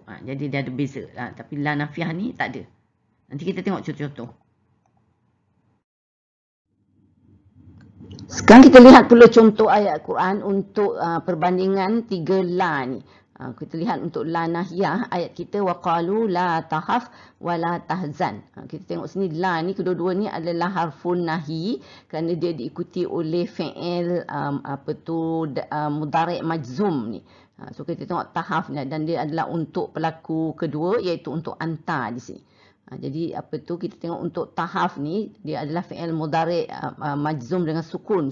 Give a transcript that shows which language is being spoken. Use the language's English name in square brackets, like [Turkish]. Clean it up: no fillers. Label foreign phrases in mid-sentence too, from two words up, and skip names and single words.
[Malay] Jadi dia ada beza. Tapi [Arabic] لا نافية [Malay] ni tak ada. Nanti kita tengok contoh-contoh. Sekarang kita lihat pula contoh ayat Quran untuk perbandingan 3 la ni. Kita lihat untuk [Arabic] لا ناهية [Malay] ayat kita [Arabic] وقالوا لا تخف ولا تحزن. [Malay] Kita tengok sini la ni kedua-dua ni adalah [Arabic] حرف نهي [Malay] kerana dia diikuti oleh fi'il apa tu [Arabic] مضارع مجزوم [Malay] ni. So kita tengok tahaf ni dan dia adalah untuk pelaku kedua iaitu untuk anta di sini. Jadi apa tu kita tengok untuk tahaf ni dia adalah [Arabic] فعل مضارع مجزوم [Malay] dengan sukun.